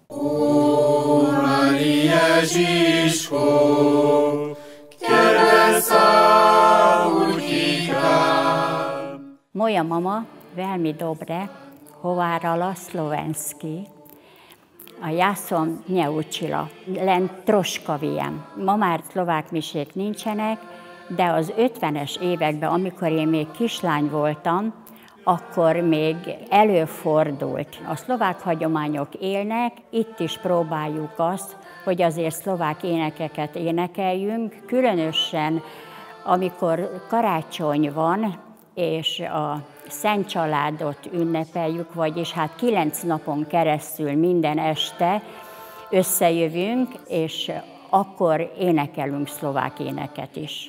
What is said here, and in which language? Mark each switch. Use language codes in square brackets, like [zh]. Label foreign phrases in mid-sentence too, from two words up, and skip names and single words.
[sk] Umreli Ježišku, k Tebe sa utíkam. Moja mama veľmi dobre hovárala slovensky a ja som neučila, len troška viem. [hu] Ma már szlovák misék nincsenek, de az 50-es években, amikor én még kislány voltam, akkor még előfordult. A szlovák hagyományok élnek, itt is próbáljuk azt, hogy azért szlovák énekeket énekeljünk, különösen amikor karácsony van, és a Szent Családot ünnepeljük, vagyis hát 9 napon keresztül minden este összejövünk, és akkor énekelünk szlovák éneket is.